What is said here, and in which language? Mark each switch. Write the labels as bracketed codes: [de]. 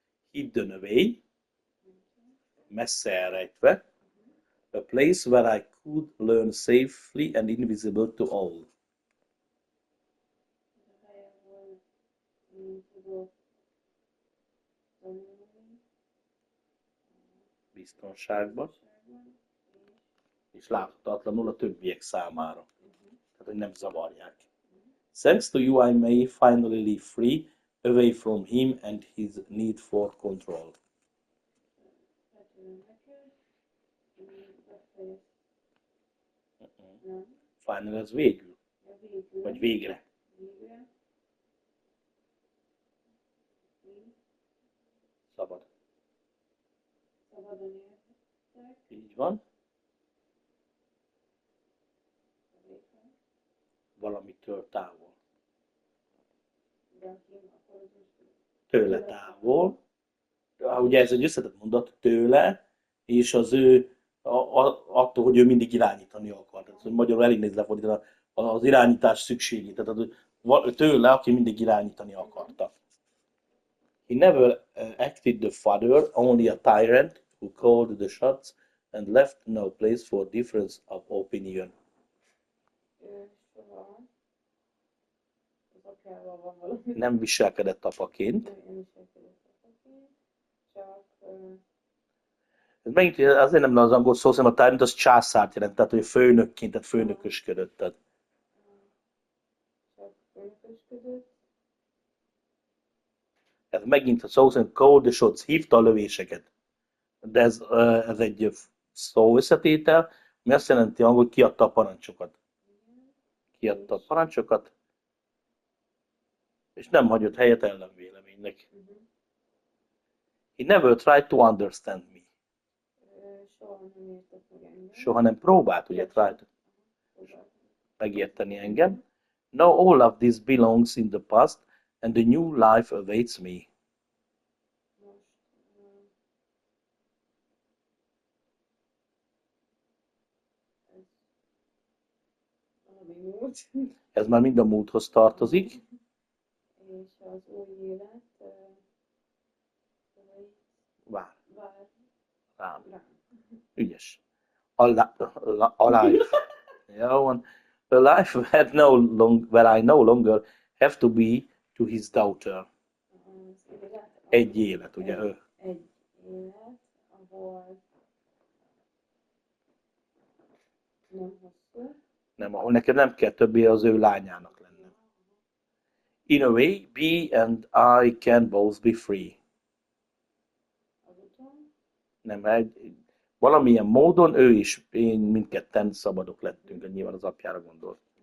[en] Hidden away. [hu] Messze elrejtve. [en] A place where I could learn safely and invisible to all. [hu] Biztonságban. És láthatatlanul a többiek számára. Tehát, hogy nem zavarják. [en] Thanks to you I may finally live free, away from him and his need for control. [hu] Final ez végül. Vagy végre. Szabad. Így van. Valamit től távol. Tőle távol. Ugye ez egy összetett mondat, tőle, és az ő, attól, hogy ő mindig irányítani akar. Tehát, hogy magyarul elég nehéz lefordítani az irányítás szükségét. Tehát tőle, aki mindig irányítani akarta. [en] He never acted the father, only a tyrant who called the shots and left no place for difference of opinion. [hu] Nem viselkedett apaként. Ez megint azért nem az angol szó, hanem a tyrant az császárt jelent, tehát hogy főnökként, tehát főnökösködött. Tehát. Ez megint a szó szerint [en] called the shots, [hu] hívta a lövéseket. De ez egy szó összetétel, ami azt jelenti angol, hogy kiadta a parancsokat. Kiadta a parancsokat, és nem hagyott helyet ellenvéleménynek. [en] He never tried to understand me. [hu] Soha nem próbált, ugye, megérteni engem. [en] Now all of this belongs in the past, and the new life awaits me. [hu] Ez már mind a múlthoz tartozik. És az új élet Vár. Rám. Ügyes. [en] A life. [hu] Jó van. [en] A life where I no longer have to be to his daughter. [hu] Egy élet, ugye ő. Egy élet, ahol nem hosszú. Nem, ahol neked nem kell többé az ő lányának lenni. [en] In a way, be and I can both be free. [hu] Nem, valamilyen módon ő is, én mindketten szabadok lettünk, nyilván az apjára gondolt.